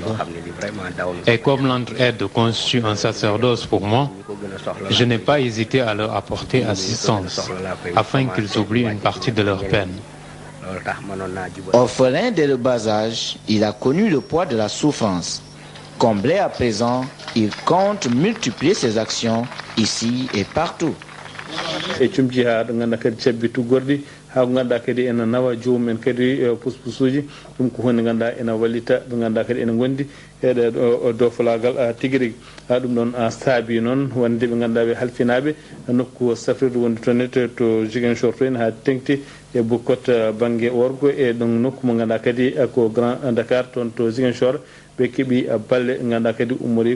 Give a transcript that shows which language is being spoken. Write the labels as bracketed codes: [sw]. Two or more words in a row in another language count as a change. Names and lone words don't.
[fr] Et comme l'entraide constitue un sacerdoce pour moi, je n'ai pas hésité à leur apporter assistance afin qu'ils oublient une partie de leur peine. Orphelin dès le bas âge, il a connu le poids de la souffrance. Comblé à présent, il compte multiplier ses actions ici et partout. [ff] e cumji ha ɗo ganduɗa kadi cabbitu gordi ha ko ganduɗa kadi ene nawa jomumen kadi puspusuji ɗum ko hunde ganduɗa ene wallita ɓe ganduɗa kadi ene gondi eɗe dofalagal tigui rigui ɗum ɗon saabi noon wonde ɓe ganduɗa ɓe halfinaɓe nokku safrirde wonde toon to Ziguinchor to ha tengti e Boucotte banggue orgo e ɗon nokku mo ganduɗa kadi ko Grand Dakar toon to Ziguinchor ɓe keeɓi balle ganduɗa kadi ummori